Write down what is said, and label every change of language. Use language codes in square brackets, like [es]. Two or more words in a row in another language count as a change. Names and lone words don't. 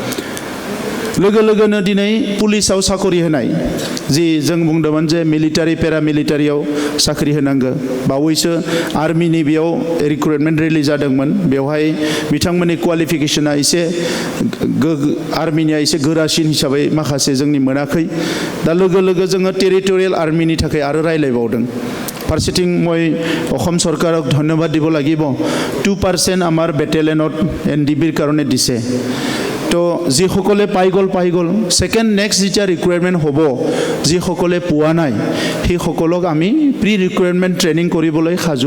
[brx] लोगो लोगोनो दिनै पुलिसाव साखरि होनाय जि जों बुंदोंमोन जे मिलिटारि पेरामिलिटारियाव साख्रि होनांगौ बावैसो आर्मिनि बेयाव रिक्रुटमेन्ट रिलिज जादोंमोन बेवहाय बिथांमोननि क्वालिफिकेसना एसे आर्मिनिया एसे गोरासिन हिसाबै माखासे जोंनि मोनाखै दा लोगो लोगो जोङो टेरिटरियेल आर्मिनि थाखाय आरो रायलायबावदों फारसेथिं [as] মই অসম চৰকাৰক ধন্যবাদ দিব লাগিব 2% আমাৰ বেটেলিয়নত এনডিবিৰ কাৰণে দিছে তো যিসকলে পাই গ'ল [en] second next [as] যেতিয়া ৰিকুৱাৰমেণ্ট হ'ব যিসকলে পোৱা নাই সেইসকলক আমি [en] pre recruitment training [as] কৰিবলৈ সাজু